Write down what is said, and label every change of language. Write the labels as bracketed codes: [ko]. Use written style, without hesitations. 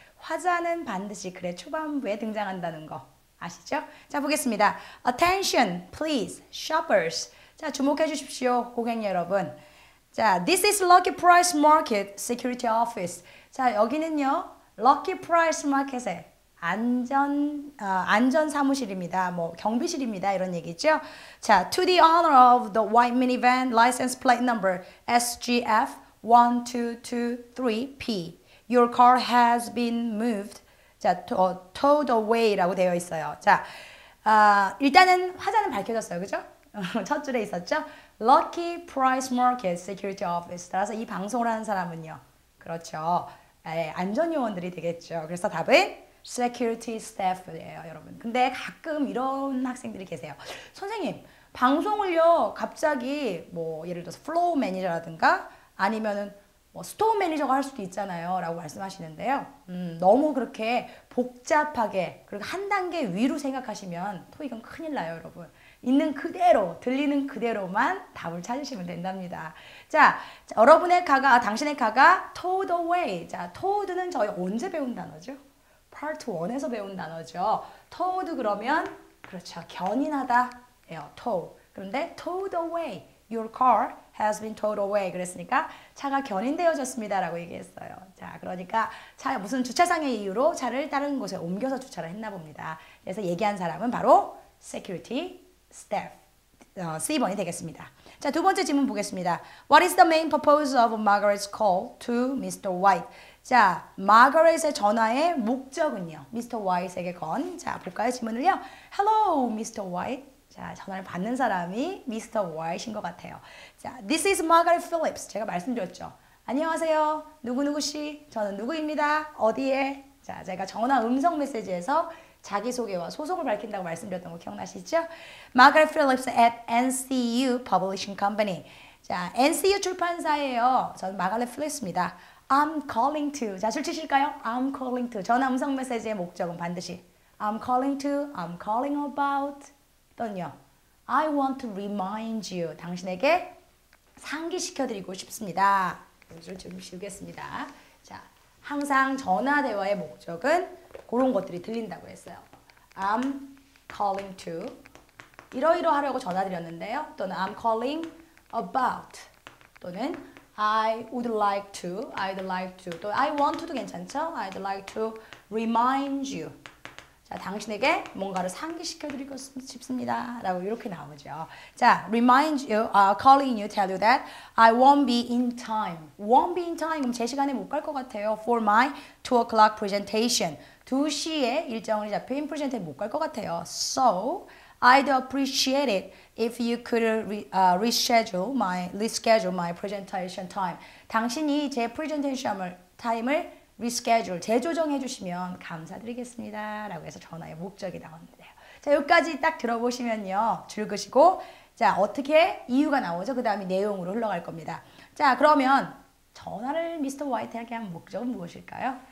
[ko] 화자는 반드시 글의 초반부에 등장한다는 거 아시죠? 자, 보겠습니다. [en] Attention, please, shoppers. [ko] 자, 주목해 주십시오, 고객 여러분. [en] 자, this is Lucky Price Market Security Office. [ko] 자, 여기는요, Lucky Price Market의 안전 사무실입니다. 뭐 경비실입니다. 이런 얘기죠. [en] 자, to the owner of the white minivan license plate number SGF1223P. Your car has been moved. [ko] 자, [en] towed away [ko] 라고 되어 있어요. 자, 일단은 화자는 밝혀졌어요. 그죠? 첫 줄에 있었죠? [en] Lucky Price Market Security Office. [ko] 따라서 이 방송을 하는 사람은요. 그렇죠. 안전요원들이 되겠죠. 그래서 답은 Security Staff예요, 여러분. 근데 가끔 이런 학생들이 계세요. 선생님, 방송을요, 갑자기 뭐 예를 들어서 플로우 매니저라든가 아니면은 뭐 스토어 매니저가 할 수도 있잖아요 라고 말씀하시는데요. 너무 그렇게 복잡하게 그리고 한 단계 위로 생각하시면 토익은 큰일 나요, 여러분. 있는 그대로, 들리는 그대로만 답을 찾으시면 된답니다. 자, 여러분의 카가, 당신의 카가 [en] towed away. [ko] 자, towed는 저희 언제 배운 단어죠? Part 1에서 배운 단어죠. towed 그러면 그렇죠. 견인하다. 예요. tow. [en] 그런데 towed away. Your car has been towed away. [ko] 그랬으니까 차가 견인되어졌습니다 라고 얘기했어요. 자, 그러니까 차 무슨 주차상의 이유로 차를 다른 곳에 옮겨서 주차를 했나 봅니다. 그래서 얘기한 사람은 바로 security staff. C번이 되겠습니다. 자, 두 번째 질문 보겠습니다. [en] What is the main purpose of Margaret's call to Mr. White? [ko] 자, 마거렛의 전화의 목적은요. Mr. White에게 건. 자, 볼까요? 질문을요. [en] Hello, Mr. White. [ko] 자, 전화를 받는 사람이 Mr. White인 것 같아요. [en] 자, This is Margaret Phillips. [ko] 제가 말씀드렸죠. 안녕하세요. 누구누구 씨. 저는 누구입니다. 어디에? 자, 제가 전화 음성 메시지에서 자기소개와 소속을 밝힌다고 말씀드렸던 거 기억나시죠? [en] Margaret Phillips at NCU Publishing Company. [ko] 자, NCU 출판사예요. 저는 마가렛 필립스입니다. [en] I'm calling to. [ko] 자, 줄 치실까요? [en] I'm calling to. [ko] 전화 음성 메시지의 목적은 반드시 [en] I'm calling to, I'm calling about [ko] 또는요. [en] I want to remind you. [ko] 당신에게 상기시켜드리고 싶습니다. 여기를 좀 지우겠습니다. 자, 항상 전화 대화의 목적은 그런 것들이 들린다고 했어요. [en] I'm calling to [ko] 이러이러하려고 전화드렸는데요. [en] 또는 I'm calling about 또는 I would like to, I'd like to 또 I want to도 괜찮죠? I'd like to remind you. [ko] 자, 당신에게 뭔가를 상기시켜드리고 싶습니다. 라고 이렇게 나오죠. [en] 자, remind you, calling you, tell you that I won't be in time. won't be in time. [ko] 그럼 제 시간에 못 갈 것 같아요. [en] For my 2 o'clock presentation. [ko] 2시에 일정이 잡힌 프레젠테이션에 못 갈 것 같아요. [en] So, I'd appreciate it if you could reschedule my presentation time. [ko] 당신이 제 프레젠테이션 타임을 reschedule, 재조정해 주시면 감사드리겠습니다. 라고 해서 전화의 목적이 나오는데요. 자, 여기까지 딱 들어보시면요. 줄 그시고, 자, 어떻게 이유가 나오죠? 그 다음에 내용으로 흘러갈 겁니다. 자, 그러면 전화를 미스터 화이트에게 한 목적은 무엇일까요?